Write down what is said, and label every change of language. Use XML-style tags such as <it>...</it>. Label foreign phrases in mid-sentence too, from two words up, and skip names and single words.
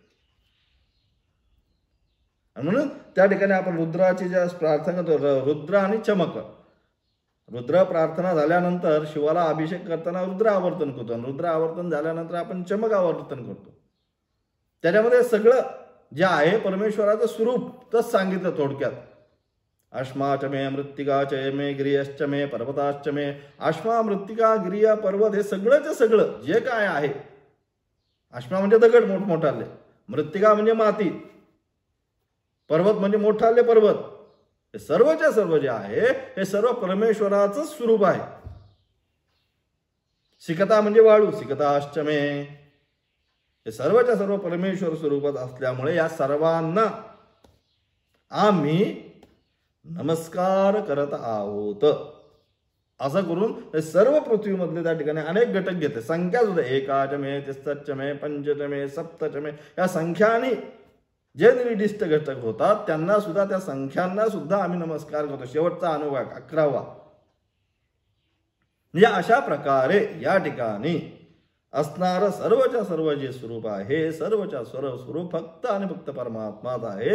<mr>म्हणून त्या ठिकाणी आपण रुद्राची ज्या प्रार्थना करतो, रुद्र आणि चमक. रुद्र प्रार्थना झाल्यानंतर शिवाला अभिषेक करताना रुद्र आवर्तन करतो, आणि रुद्र आवर्तन झाल्यानंतर आपण चमक आवर्तन करतो. त्याच्यामध्ये सगळं जे आहे परमेश्वराचं स्वरूप तच सांगितलं थोडक्यात.</mr> <sa>अश्माच मे मृत्तिकाच मे गिरियश्च मे पर्वताश्च मे. अश्मा, मृत्तिका, गिरिया,</sa> <mr>पर्वत हे सगळंच सगळं जे काय आहे. अश्मा म्हणजे दगड मोठमोठाले, मृत्तिका म्हणजे माती, पर्वत म्हणजे मोठाले पर्वत. हे सर्वच्या सर्व जे आहे हे सर्व परमेश्वराचं स्वरूप आहे. सिकता म्हणजे वाळू,</mr> <sa>सिकताश्च मे.</sa> <mr>हे सर्वच्या सर्व परमेश्वर स्वरूपात असल्यामुळे या सर्वांना आम्ही नमस्कार करत आहोत. असं करून हे सर्व पृथ्वीमधले त्या ठिकाणी अनेक घटक घेते. संख्या सुद्धा</mr> <sa>एकाच मे, तिस्तच मे, पंचच मे, सप्तच मे,</sa> <mr>या संख्याने जे निर्दिष्ट घटक होतात त्यांना सुद्धा, त्या संख्यांना सुद्धा आम्ही नमस्कार करतो. शेवटचा अनुवाक 11वा. म्हणजे अशा प्रकारे या ठिकाणी असणारं सर्वच्या सर्व जे स्वरूप आहे, सर्वच्या सर्व स्वरूप फक्त आणि फक्त परमात्माच आहे.</mr>